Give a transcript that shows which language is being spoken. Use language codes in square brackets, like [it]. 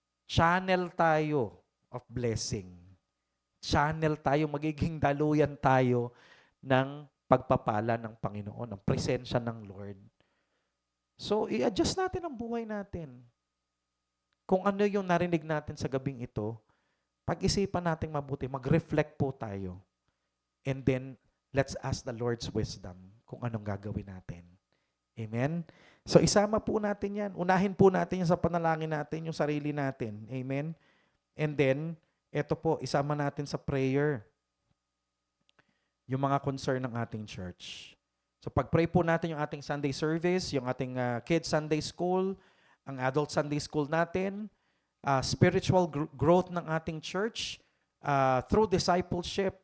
[tl] Channel tayo of blessing. Channel tayo, magiging daluyan tayo ng pagpapala ng Panginoon, ng presensya ng Lord. So, i-adjust natin ang buhay natin. Kung ano yung narinig natin sa gabing ito, pag-isipan natin mabuti, mag-reflect po tayo. [en] And then, let's ask the Lord's wisdom [tl] kung anong gagawin natin. [en] Amen? [tl] So, isama po natin yan. Unahin po natin yan sa panalangin natin, yung sarili natin. Amen? And then, eto po, isama natin sa prayer yung mga concern ng ating church. So pag-pray po natin yung ating Sunday service, yung ating kids Sunday school, ang adult Sunday school natin, spiritual growth ng ating church, through discipleship.